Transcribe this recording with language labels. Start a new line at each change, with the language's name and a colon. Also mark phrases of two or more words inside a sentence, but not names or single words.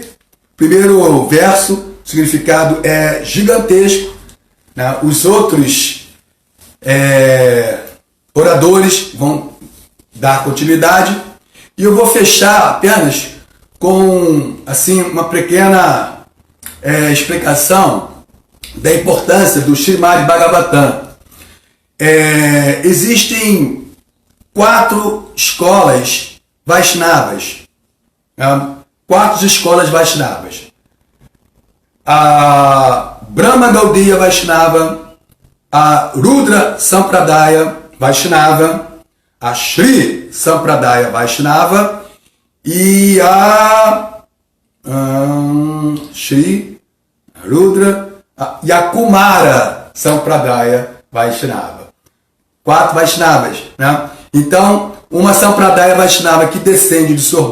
Portuguese: Primeiro verso, o significado é gigantesco, os outros oradores vão dar continuidade, e eu vou fechar apenas com assim, uma pequena explicação da importância do Srimad Bhagavatam. Existem 4 escolas Vaishnavas, 4 escolas Vaishnavas. A Brahma Gaudiya Vaishnava, a Rudra Sampradaya Vaishnava, a Shri Sampradaya Vaishnava e a Shri Rudra e a Kumara Sampradaya Vaishnava. 4 Vaishnavas, Então, uma Sampradaya Vaishnava que descende de Sr.